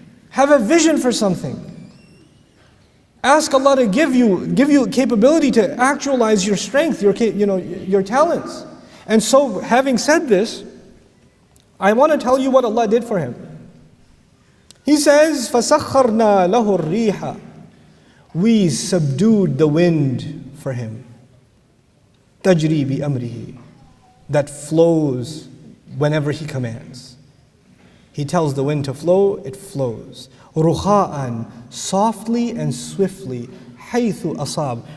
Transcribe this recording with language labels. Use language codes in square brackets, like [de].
[en] Have a vision for something. Ask Allah to give you capability to actualize your strength, your talents. And so, having said this, I want to tell you what Allah did for him. He says, [ar] فَسَخَّرْنَا لَهُ الرِّيحَ. [en] We subdued the wind for him. [ar] تَجْرِي بِأَمْرِهِ. [en] That flows whenever he commands. He tells the wind to flow, it flows. [ar] رُخَاءً. [en] Softly and swiftly. [ar] حَيْثُ أَصَابَ.